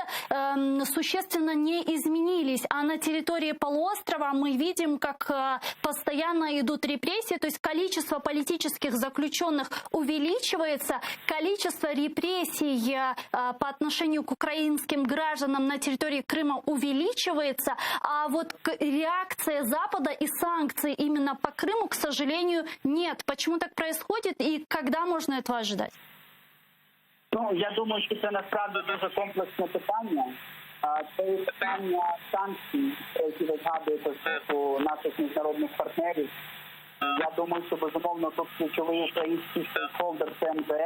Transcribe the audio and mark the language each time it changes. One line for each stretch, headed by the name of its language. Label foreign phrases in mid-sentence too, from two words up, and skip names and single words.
Russian: существенно не изменились, а на территории полуострова мы видим, как постоянно идут репрессии, то есть количество политических заключенных увеличивается, количество репрессий по отношению к украинским гражданам на территории Крыма увеличивается, а вот реакция Запада и санкций именно по Крыму, к сожалению, нет. Почему так происходит и когда можно этого ожидать?
Ukrainian: Ну, я думаю, що це насправді дуже комплексне питання. Це питання санкцій, які ви згадуєте з наших міжнародних партнерів. Я думаю, що безумовно тут ключовий український стейкхолдер – це МЗС.